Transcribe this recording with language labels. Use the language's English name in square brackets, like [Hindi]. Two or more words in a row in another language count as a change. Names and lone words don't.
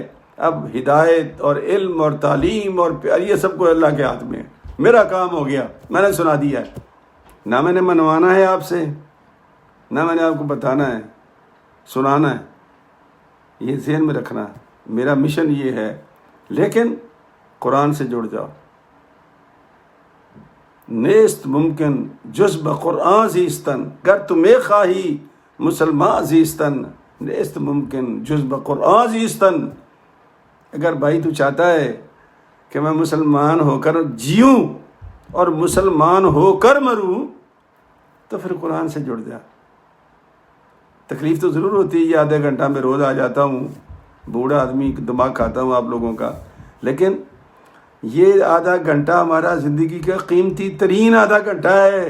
[Urdu] اب ہدایت اور علم اور تعلیم اور پیار یہ سب کو اللہ کے ہاتھ میں ہے. میرا کام ہو گیا، میں نے سنا دیا ہے. نہ میں نے منوانا ہے آپ سے، نہ میں نے آپ کو بتانا ہے، سنانا ہے. یہ ذہن میں رکھنا، میرا مشن یہ ہے. لیکن قرآن سے جڑ جاؤ. [Persian] نیست ممکن جز بقرآن زیستن، گر تمہیں خواہی مسلمان زیستن، نیست ممکن جز بقرآن زیستن. [Urdu] اگر بھائی تو چاہتا ہے کہ میں مسلمان ہو کر جیوں اور مسلمان ہو کر مروں تو پھر قرآن سے جڑ جا. تکلیف تو ضرور ہوتی ہے، یہ آدھا گھنٹہ میں روز آ جاتا ہوں، بوڑھا آدمی دماغ کھاتا ہوں آپ لوگوں کا، لیکن یہ آدھا گھنٹہ ہمارا زندگی کا قیمتی ترین آدھا گھنٹہ ہے.